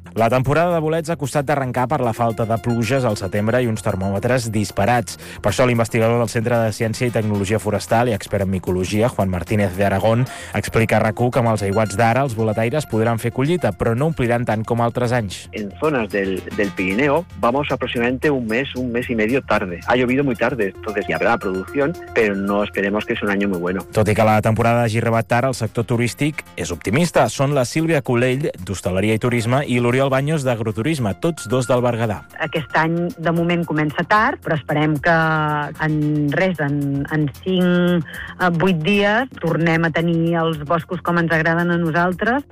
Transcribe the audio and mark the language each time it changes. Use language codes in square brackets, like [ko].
[ca] La temporada de bolets ha costat d'arrencar per la falta de pluges al setembre i uns termòmetres disparats. Per això l'investigador del Centre de Ciència i Tecnologia Forestal i expert en micologia, Juan Martínez de Aragón, explica a RAC1 que amb els aiguats d'ara els boletaires podran fer collita, però no ompliran tant com altres anys. [es] En zones del Pirineo vamos aproximadamente un mes y medio tarde. Ha llovido muy tarde, entonces ya habrá producción, pero no esperemos que es un año muy bueno. [ca] Tot i que la temporada hagi arribat tard, el sector turístic és optimista. Són la Sílvia Colell, d'Hostaleria i Turisme, i l'Oriol Baños d'Agroturisme, tots dos del Berguedà. Aquest any, de moment, comença tard, però esperem que en 5-8 dies tornem a tenir els boscos com ens agraden a nosaltres.